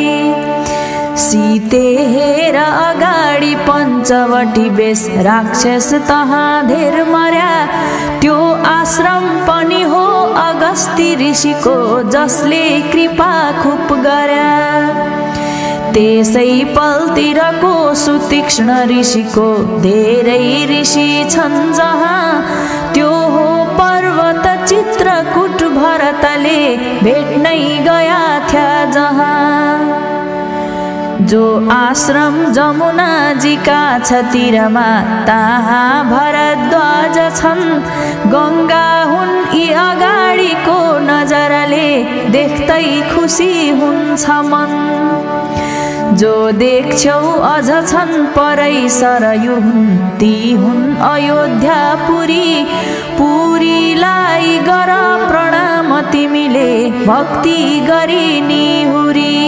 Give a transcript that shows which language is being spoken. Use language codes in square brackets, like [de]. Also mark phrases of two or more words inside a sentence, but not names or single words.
[ne] सीते हेर अगाडि पञ्चवटी बेस राक्षस तहाँ धेर मर्या त्यो आश्रम पनि हो अगस्ती ऋषिको, जसले कृपा खुब गर्या। त्यसै पलतिरको सुतीक्ष्ण ऋषिको, धेरै ऋषि छन् जहाँ, त्यो हो पर्वत चित्रकूट भरतले भेट्नै गया थिया जहाँ। जो आश्रम जमुनाजीका छतिरमा, तहाँ भरद्वाज छन्, गङ्गा हुन् यी अगाडिको नजरले, देख्दै खुसी हुन्छ मन। जो देख्छौ अझ छन् परै सरयू हुन्, ती हुन् अयोध्यापुरी, पुरीलाई गर प्रणाम तिमीले, भक्ति गरी निहुरी।